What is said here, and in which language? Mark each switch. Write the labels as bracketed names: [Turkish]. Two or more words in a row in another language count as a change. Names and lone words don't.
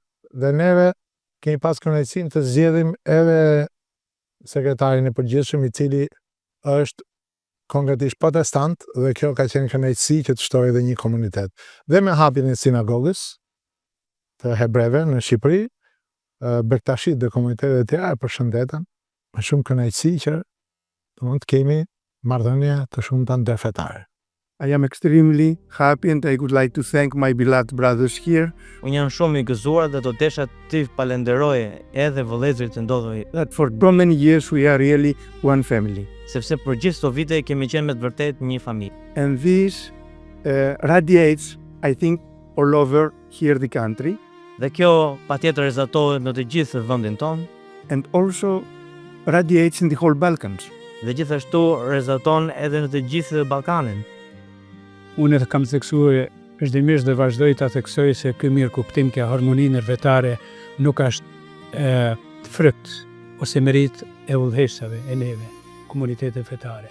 [Albanian] Dhe neve kemi pas kënaqësinë të zgjedhim edhe sekretarin e përgjithshëm, i cili është konkretisht protestant, dhe kjo ka qenë kënaqësi që të shtojë edhe një komunitet. Dhe me hapjen e sinagogës të hebreve në Shqipëri, Bektashit dhe komunitetet e tjera e përshëndetën me shumë kënaqësi që mund të kemi marrëdhënie të shumta ndërfetare. [English] I am extremely happy and I would like to thank my beloved brothers here. [Albanian] Unë jam shumë i gëzuar dhe do desha të falenderoj edhe vëllezërit që ndodhen. [English] That for so many years we are really one family. [Albanian] Sepse për gjithë këto vite kemi qenë me të vërtet një familje. [English] And this radiates, I think, all over here the country. [Albanian] Dhe kjo patjetër rezultohet në të gjithë vendin tonë. [English] And also radiates in the whole Balkans. [Albanian] Dhe gjithashtu rezulton edhe në të gjithë Ballkanin. Unë kam theksuar vazhdimisht dhe vazhdoj ta theksoj se ky mirë kuptim ke harmoninë ndërfetare nuk është frykt ose merit e udhëheqësave e neve, komunitetet fetare.